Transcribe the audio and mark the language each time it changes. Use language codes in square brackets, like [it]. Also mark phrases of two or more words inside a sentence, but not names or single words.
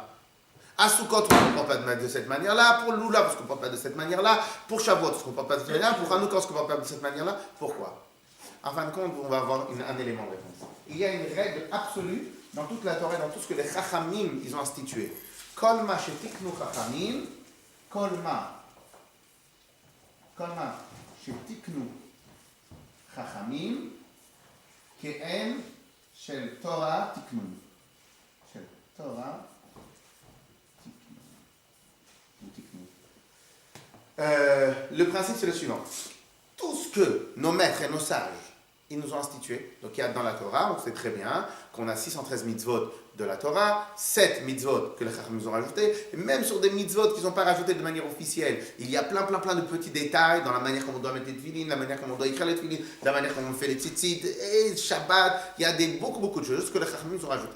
[fr] À Sukkot, on ne se comporte pas de cette manière-là. Pour Lula, on ne se comporte pas de cette manière-là. Pour Shavuot, on ne se comporte pas de cette manière-là. Pour Hanouka, on ne se comporte pas de cette manière-là. Pourquoi? En fin de compte, on va avoir un élément de réponse. Il y a une règle absolue dans toute la Torah, dans tout ce que les Chachamim ils ont institué. [he] כל מה שתיקנו חכמים כל מה שתיקנו חכמים כעין של תורה תיקנו. של תורה [fr] le principe, c'est le suivant. Tout ce que nos maîtres et nos sages, ils nous ont institué, donc il y a dans la Torah, on sait très bien qu'on a 613 mitzvot de la Torah, 7 mitzvot que les Chachamim nous ont rajoutés, et même sur des mitzvot qu'ils n'ont pas rajoutés de manière officielle, il y a plein de petits détails dans la manière comme on doit mettre les tefilines, la manière comme on doit écrire les tefilines, la manière comme on fait les tzitzit, et Shabbat, il y a beaucoup de choses que les Chachamim nous ont rajoutées.